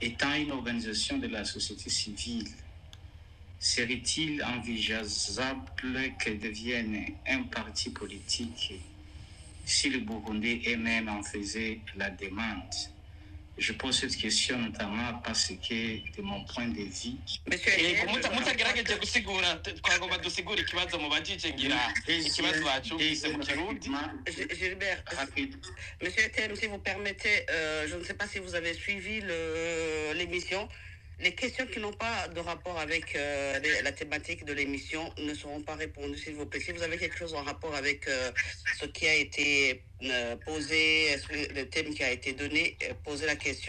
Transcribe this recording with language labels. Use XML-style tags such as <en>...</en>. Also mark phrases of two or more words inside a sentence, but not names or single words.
<fr>étant une organisation de la société civile, serait-il envisageable qu'elle devienne un parti politique si le Burundi eux-mêmes en faisait la demande? Je pose cette question notamment parce que, de mon point de vue,</fr> <rn>mutagerageje gusigura twagomba dusigura ikibazo mubajije ngira ikibazo bacumvise mu Kirundi. Gilbert,</rn> <fr>Monsieur Thème, si vous permettez, je ne sais pas si vous avez suivi l'émission. Les questions qui n'ont pas de rapport avec la thématique de l'émission ne seront pas répondues, s'il vous plaît. Si vous avez quelque chose en rapport avec ce qui a été posé, le thème qui a été donné, posez la question.</fr>